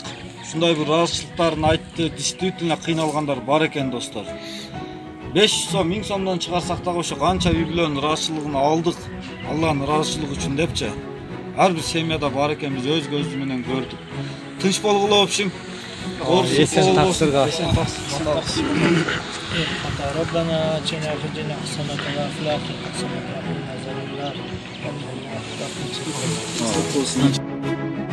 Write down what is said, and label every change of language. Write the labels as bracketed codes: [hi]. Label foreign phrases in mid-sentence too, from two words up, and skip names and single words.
[ky] Ушундай бир ыраазычылыктарын айтты. Действительно кыйналгандар бар экен, достор. 500 сом, 1000 сомдон чыгарсак дагы ошо канча үй бүлөнүн ыраазычылыгын алдык. Алланын ыраазычылыгы үчүн депчи. Ар бир семьяда бар экен, биз өз көзүбүз менен көрдүк. Тынч болгула общем. Эсен таксырга. [ar] ربنا اتنا في الدنيا حسنة وفي الآخرة حسنة وقنا عذاب النار.